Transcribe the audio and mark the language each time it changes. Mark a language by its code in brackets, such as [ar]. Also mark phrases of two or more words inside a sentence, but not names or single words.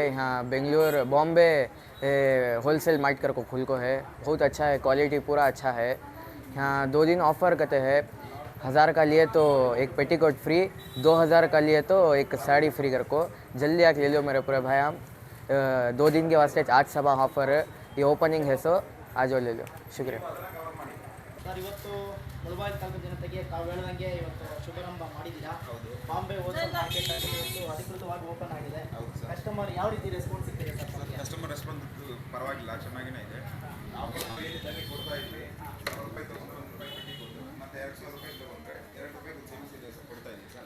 [hi] यहाँ बेंगलुरु बॉम्बे होलसेल मार्ट कर को खुल को है, बहुत अच्छा है, क्वालिटी पूरा अच्छा है। यहाँ 2 दिन ऑफ़र करते हैं, 1000 का लिए तो एक पेटीकोट फ्री, 2000 का लिए तो एक साड़ी फ्री कर को। जल्दी आके ले लो मेरे पूरे भाई। हम 2 दिन के वास्ते आज सभा ऑफ़र ये ओपनिंग है, सो आज ले लो। शुक्रिया [kn] ಸರ್. ಇವತ್ತು ಮುಳಬಾಗಿಲು ತಾಲೂಕು ಜನತೆಗೆ ತಾವು ಹೇಳ್ದಂಗೆ ಇವತ್ತು ಶುಭಾರಂಭ ಮಾಡಿದ್ದೀರಾ. ಬಾಂಬೆ ಹೋಲ್ಸೇಲ್ ಮಾರ್ಕೆಟ್ ಆಗಿ ಇವತ್ತು ಅಧಿಕೃತವಾಗಿ ಓಪನ್ ಆಗಿದೆ. ಕಸ್ಟಮರ್ ಯಾವ ರೀತಿ ರೆಸ್ಪಾನ್ಸ್ ಸಿಗ್ತಿದೆ ಸರ್? [en] customer response [kn] ಪರವಾಗಿಲ್ಲ, ಚೆನ್ನಾಗಿನೇ ಇದೆ. ಕೊಡ್ತಾ ಇದ್ವಿ, ₹1,000 ತೊಗೊಂಡು ₹1 ಕೊಟ್ಟು ಮತ್ತೆ ₹2,000 ತೊಗೊಂಡ್ರೆ ₹2 ಸೇವಿಂಗ್ಸ್ ಇದೆ ಸರ್, ಕೊಡ್ತಾ ಇದ್ದೀವಿ ಸರ್.